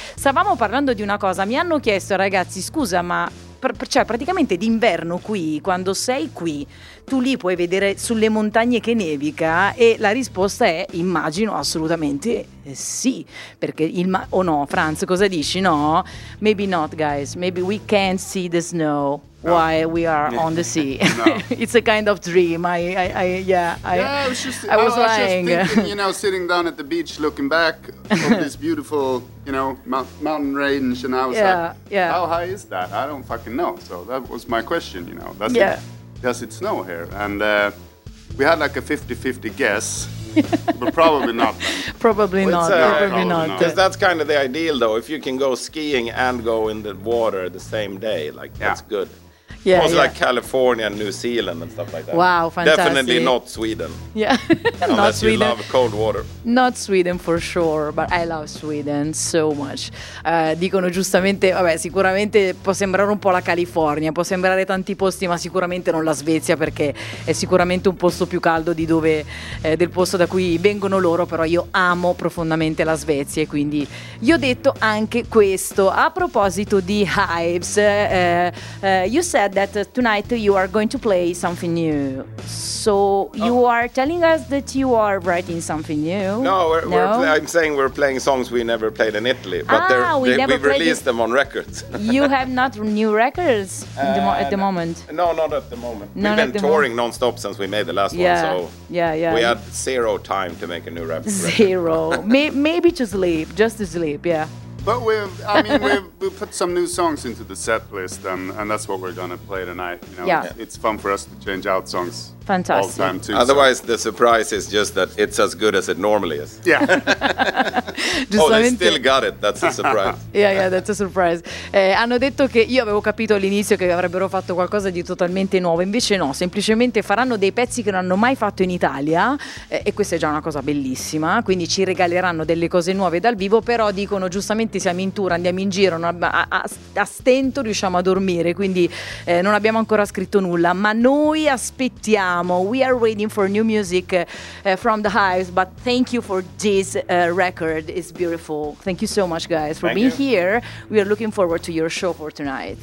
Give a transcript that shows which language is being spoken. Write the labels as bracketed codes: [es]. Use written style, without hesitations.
[it] Stavamo parlando di una cosa, mi hanno chiesto, ragazzi, scusa, ma cioè praticamente d'inverno qui, quando sei qui, tu lì puoi vedere sulle montagne che nevica? E la risposta è, immagino, assolutamente sì, perché il no, Franz, cosa dici? [en] No, maybe not, guys, maybe we can't see the snow while we are on the sea. It's a kind of dream. I was lying. Just thinking, you know, sitting down at the beach looking back on this beautiful, you know, mountain range, and I was how high is that? I don't fucking know. So that was my question, you know. Does it snow here? And we had like a 50-50 guess. But probably not. Probably not. Because that's kind of the ideal, though. If you can go skiing and go in the water the same day, like, that's good. Yeah, also yeah. Like California and New Zealand and stuff like that. Wow, fantastic. Definitely not Sweden. Yeah. Unless not Sweden. You love cold water. Not Sweden for sure, but I love Sweden so much. [it] Dicono giustamente, vabbè, sicuramente può sembrare un po' la California, può sembrare tanti posti, ma sicuramente non la Svezia, perché è sicuramente un posto più caldo di dove del posto da cui vengono loro, però io amo profondamente la Svezia, e quindi gli ho detto anche questo. A proposito di [en] Hives, you said that tonight you are going to play something new, so you are telling us that you are writing something new. I'm saying we're playing songs we never played in Italy, but we've released them on records. You have not new records at the moment? No, not at the moment. We've been touring non-stop since we made the last one, so we had zero time to make a new record. Zero. maybe just to sleep, yeah. But we've put some new songs into the set list, and that's what we're gonna play tonight. You know, it's fun for us to change out songs. Fantastic. All the time too. Otherwise, the surprise is just that it's as good as it normally is. Yeah. Oh, they still got it. That's a surprise. That's a surprise. [it] Hanno detto che io avevo capito all'inizio che avrebbero fatto qualcosa di totalmente nuovo. Invece no, semplicemente faranno dei pezzi che non hanno mai fatto in Italia. E questa è già una cosa bellissima. Quindi ci regaleranno delle cose nuove dal vivo. Però dicono, giustamente, siamo in tour, andiamo in giro, a stento riusciamo a dormire. Quindi non abbiamo ancora scritto nulla. Ma noi aspettiamo. [en] We are waiting for new music from the Hives, but thank you for this record. It's beautiful. Thank you so much, guys, for thank being you. Here. We are looking forward to your show for tonight.